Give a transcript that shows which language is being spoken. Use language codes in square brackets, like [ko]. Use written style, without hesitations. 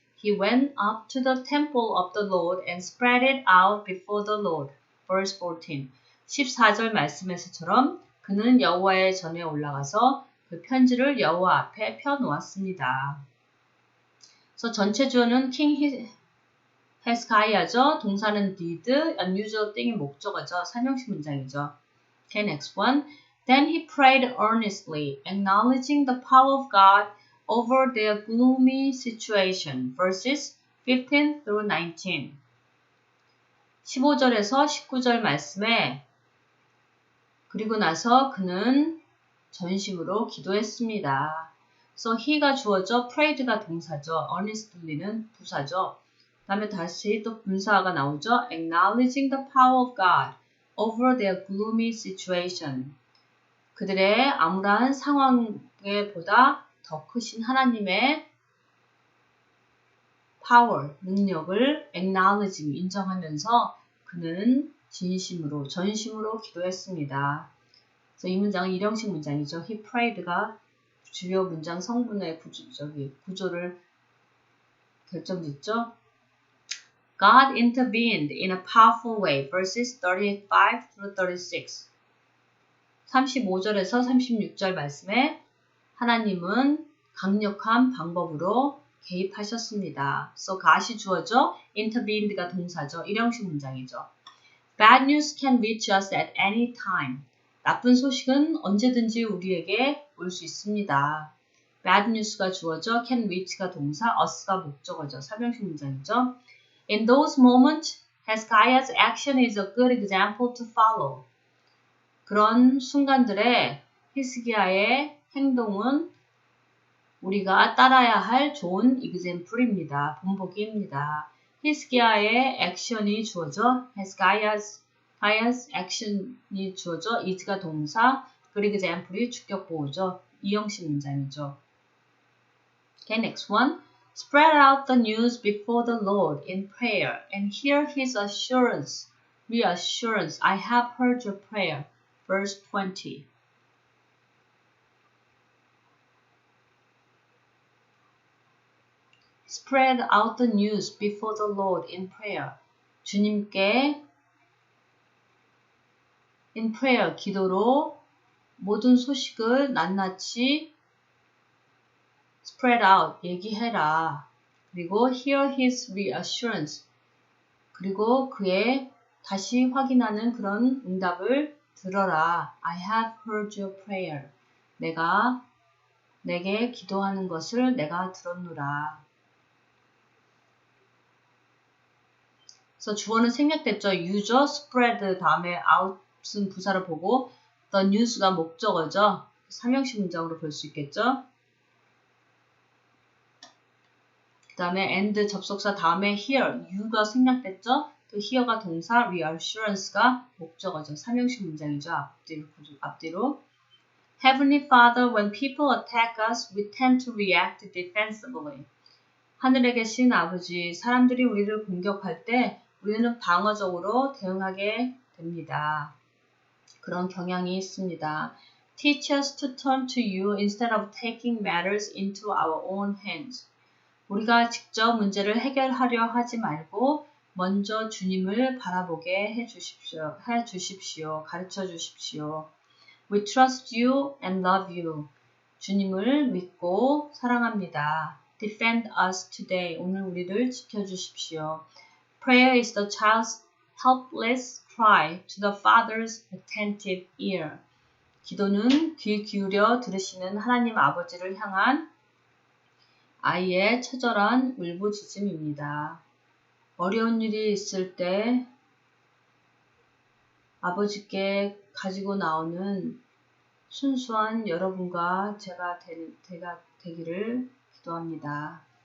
[en] He went up to the temple of the Lord and spread it out before the Lord. Verse 14. [ko] 14절 말씀에서처럼 그는 여호와의 전에 올라가서 그 편지를 여호와 앞에 펴놓았습니다. 그래서 전체 주어는 King Hezekiah죠. 동사는 did, unusual thing이 목적어죠. 삼형식 문장이죠. [en] Okay, next one. Then he prayed earnestly, acknowledging the power of God over their gloomy situation. Verses 15 through 19. [ko] 15절에서 19절 말씀에 그리고 나서 그는 전심으로 기도했습니다. So he가 주어져, prayed가 동사죠. earnestly는 부사죠. 다음에 다시 또 분사가 나오죠. [en] acknowledging the power of God over their gloomy situation. [ko] 그들의 암울한 상황에 보다 더 크신 하나님의 power, 능력을 acknowledging, 인정하면서 그는 진심으로, 전심으로 기도했습니다. 그래서 이 문장은 일형식 문장이죠. He prayed가 주요 문장 성분의 구조를 결정짓죠. [en] God intervened in a powerful way. Verses 35 through 36. [ko] 35절에서 36절 말씀에 하나님은 강력한 방법으로 개입하셨습니다. So God이 주어져, intervened가 동사죠. 일형식 문장이죠. [en] Bad news can reach us at any time. [ko] 나쁜 소식은 언제든지 우리에게 올 수 있습니다. bad news가 주어져, can reach가 동사, us가 목적어죠. 설명식 문장이죠. [en] In those moments, Hezekiah's action is a good example to follow. [ko] 그런 순간들에 히스기야의 행동은 우리가 따라야 할 좋은 example입니다. 본보기입니다. 히스기야의 액션이 주어져, Hezekiah's action이 주어져, is가 동사, good example이 주격 보호죠. 이형식 문장이죠. [en] Okay, next one. Spread out the news before the Lord in prayer and hear his reassurance. I have heard your prayer. Verse 20. Spread out the news before the Lord in prayer. [ko] 주님께 in prayer, 기도로 모든 소식을 낱낱이 spread out, 얘기해라. [en] 그리고 hear his reassurance. [ko] 그리고 그의 다시 확인하는 그런 응답을 들어라. [en] I have heard your prayer. [ko] 내게 기도하는 것을 내가 들었노라. 그래서 주어는 생략됐죠. 유저, spread 다음에 out은 부사를 보고 the news가 목적어죠. 삼형식 문장으로 볼 수 있겠죠. 그 다음에 and 접속사 다음에 hear, you가 생략됐죠. 그 hear가 동사, reassurance가 목적어죠. 삼형식 문장이죠. 앞뒤로. [en] Heavenly Father, when people attack us, we tend to react defensively. [ko] 하늘에 계신 아버지, 사람들이 우리를 공격할 때 우리는 방어적으로 대응하게 됩니다. 그런 경향이 있습니다. [en] Teach us to turn to you instead of taking matters into our own hands. [ko] 우리가 직접 문제를 해결하려 하지 말고 먼저 주님을 바라보게 해주십시오. 가르쳐 주십시오. [en] We trust you and love you. [ko] 주님을 믿고 사랑합니다. [en] Defend us today. [ko] 오늘 우리를 지켜주십시오. [en] Prayer is the child's helpless cry to the Father's attentive ear. [ko] 기도는 귀 기울여 들으시는 하나님 아버지를 향한 아이의 처절한 울부짖음입니다. 어려운 일이 있을 때 아버지께 가지고 나오는 순수한 여러분과 제가 되기를 기도합니다.